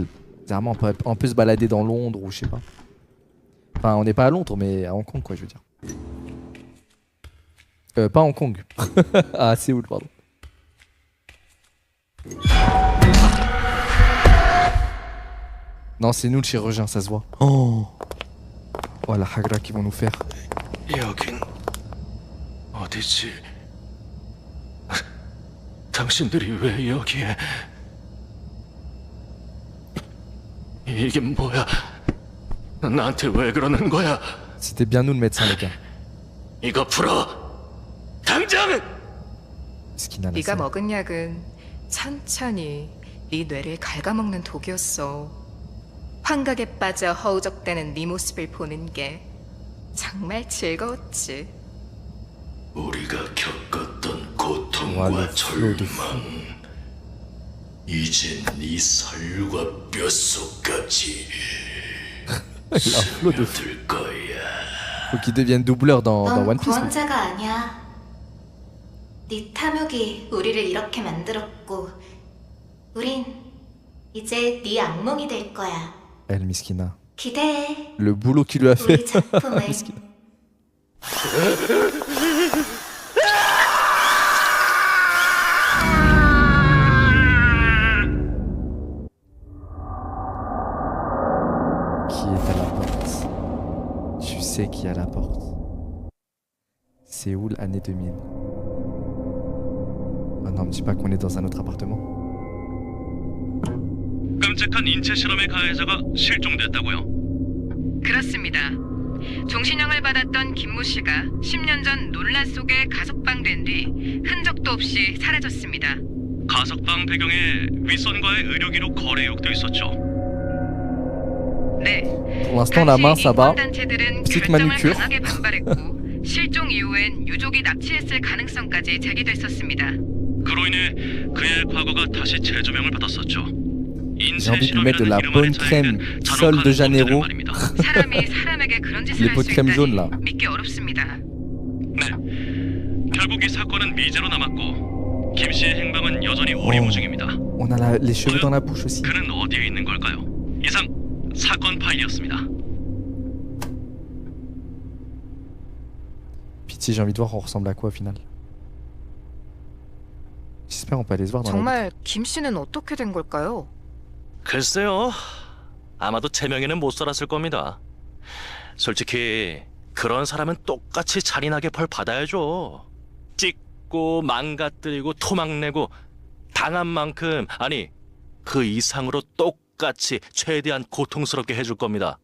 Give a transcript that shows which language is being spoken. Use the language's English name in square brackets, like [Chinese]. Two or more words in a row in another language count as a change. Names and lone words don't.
[French] Vraiment, on peut se balader dans Londres ou je sais pas. Enfin, on n'est pas à Londres, mais à Hong Kong, quoi, je veux dire. Pas Hong Kong. Ah, Séoul, pardon. Non, c'est nous le chirurgien, ça se voit. Oh, oh la hagra qu'ils vont nous faire. [Korean] 여긴 어디지? 당신들이 왜 여기에? 이게 뭐야? 나한테 왜 그러는 거야? [French] C'était bien nous le médecin, les gars. [Korean] 이거 풀어! 당장! [French] Skina, [Korean] 네가 먹은 약은 천천히 네 뇌를 갉아먹는 독이었어. 환각에 빠져 허우적대는 네 모습을 보는 게 정말 즐거웠지. 우리가 겪었던 [French] Voilà, [Korean] 고통과 [French] le flot de [Korean] 절망 이제 네 살과 뼛속까지 [French] La flot de fou. [Korean] 들 거야. [French] Faut qu'il devienne doubleur dans [Korean] 넌 [French] One Piece. [Korean] 구원자가 아니야. 네 탐욕이 우리를 이렇게 만들었고 우린 이제 네 악몽이 될 거야. [French] Elle, Miskina. [Korean] 기대해. [French] Le boulot qu'il lui a fait. [Korean] 우리 작품을. [French] Miskina. Qui est à la porte? Tu sais qui est à la porte. Séoul, année 2000. Ah non, me dis pas qu'on est dans un autre appartement. [Korean] 끔찍한 인체 실험의 가해자가 실종됐다고요? 그렇습니다. 종신형을 받았던 김모 씨가 10년 전 논란 속에 가석방된 뒤 흔적도 없이 사라졌습니다. 가석방 배경에 윗선과의 의료 기록 거래 의혹도 있었죠. 네. [French] Pour l'instant, la main, ça va. [Korean] 단체들은 [French] Petite [Korean] 결정을 [French] manucure. [Korean] 강하게 반발했고 실종 이후엔 유족이 납치했을 가능성까지 제기됐었습니다. 그로 인해 그의 과거가 다시 재조명을 받았었죠. [French] J'ai envie de lui mettre de la bonne crème Sol de Janeiro. [Korean] 사람이 사람에게 그런 짓을 [French] Les [Korean] 할 [French] pots [Korean] 수 [French] de crème jaune là. [Korean] 있다니 믿기 어렵습니다. 결국 이 사건은 미제로 남았고 김 씨의 행방은 여전히 오리무 중입니다. [French] On a les cheveux dans la bouche aussi. [Korean] 그는 어디에 있는 걸까요? 이상 사건 파일이었습니다. [French] Pitié, j'ai envie de voir on ressemble à quoi au final. J'espère on peut aller se voir dans la [Korean] 정말 김 씨는 어떻게 된 걸까요? 글쎄요. 아마도 제 명예는 못 살았을 겁니다. 솔직히 그런 사람은 똑같이 잔인하게 벌 받아야죠. 찍고 망가뜨리고 토막내고 당한 만큼 아니 그 이상으로 똑같이 최대한 고통스럽게 해줄 겁니다.